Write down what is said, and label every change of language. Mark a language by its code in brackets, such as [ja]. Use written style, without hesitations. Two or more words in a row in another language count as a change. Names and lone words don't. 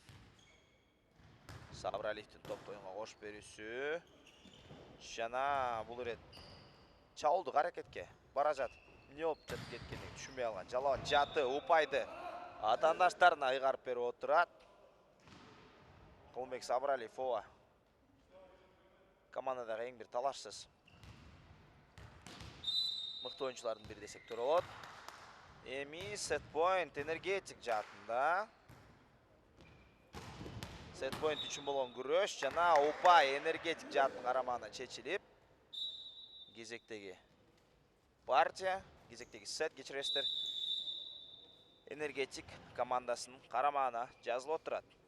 [ky] Сабыралиевдин топто оюнга кошуп берүүсү жана бул ирет чабуулдук аракетке бара жатып эмне болуп жатып кеткенин түшүнбөй калган Жалалбат жаты упайды атаандаштарына ыйгарып берип отурат. Кылмек Сабыралиев ооба командадагы эң бир талашсыз мыкты оюнчулардын бири десек туура болот. Эми [en] set point [ky] энергетик жаатында. [en] Set point [ky] үчүн болгон күрөш жана упай энергетик жааттын карамагына чечилип. Кезектеги партия, кезектеги сет кечиресиздер. Энергетик командасынын карамагына жазылып отурат.